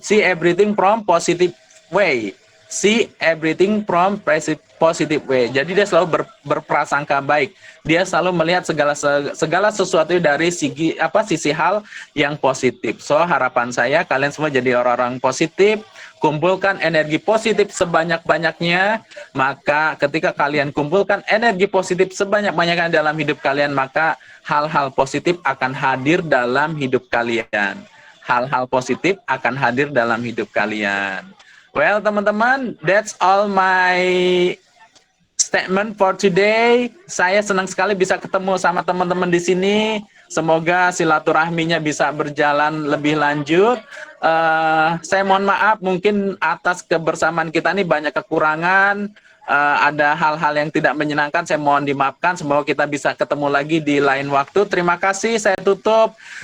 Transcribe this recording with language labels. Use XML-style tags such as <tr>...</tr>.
<en>See everything from positive way. See everything from positive way.</en> <id>Jadi dia selalu berprasangka baik. Dia selalu melihat segala sesuatu dari sisi hal yang positif. So harapan saya kalian semua jadi orang-orang positif. Kumpulkan energi positif sebanyak-banyaknya, maka ketika kalian kumpulkan energi positif sebanyak-banyaknya dalam hidup kalian, maka hal-hal positif akan hadir dalam hidup kalian. Hal-hal positif akan hadir dalam hidup kalian.</id> <en>Well, teman-teman, that's all my statement for today.</en> <id>Saya senang sekali bisa ketemu sama teman-teman di sini. Semoga silaturahminya bisa berjalan lebih lanjut. Saya mohon maaf mungkin atas kebersamaan kita ini banyak kekurangan, ada hal-hal yang tidak menyenangkan, saya mohon dimaafkan. Semoga kita bisa ketemu lagi di lain waktu. Terima kasih, saya tutup.</id>